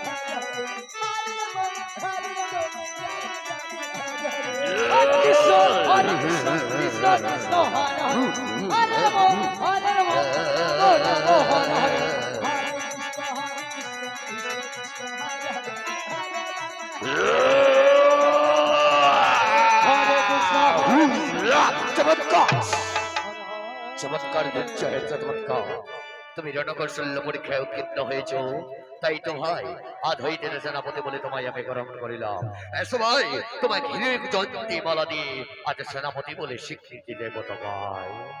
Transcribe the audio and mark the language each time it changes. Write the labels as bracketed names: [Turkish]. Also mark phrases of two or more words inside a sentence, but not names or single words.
[Bangla] Hare Krishna, Hare Krishna, Krishna Krishna, Hare Hare, Hare Rama, Hare Rama, Rama Rama, Hare Hare, Hare Krishna, Krishna Krishna, Hare Hare, Hare Krishna, চমৎকার চমৎকার বুঝছো চমৎকার। তুমি রণকৌশল্য পরীক্ষায় উত্তীর্ণ হয়েছ, তাই তো ভাই আজ হইতে সেনাপতি বলে তোমায় আমি গ্রহণ করিলাম। এসো ভাই, তোমায় ঘিরে জয়ন্তী মালা দিয়ে আজ সেনাপতি বলে স্বীকৃতি দেব তোমায়।